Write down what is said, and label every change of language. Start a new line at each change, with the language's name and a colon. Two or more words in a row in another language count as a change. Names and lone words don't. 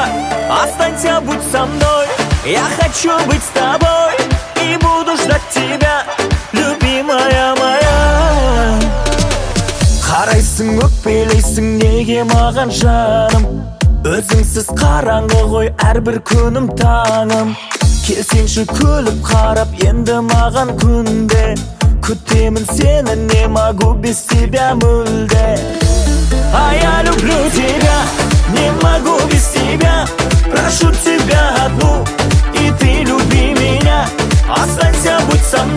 Russian: Останься, будь со мной, я хочу быть с тобой и буду ждать тебя, любимая моя.
Kazakh: Қарайсың, өкпелейсің неге маған жаным? Өзіңсіз қараңғы ғой әрбір күнім таңым. Келсеңші күліп қарап енді маған күнде. Күтемін сені,
Russian: не могу без тебя мүлде. А я люблю тебя, не могу без тебя. Прошу тебя одну, и ты люби меня. Останься, будь со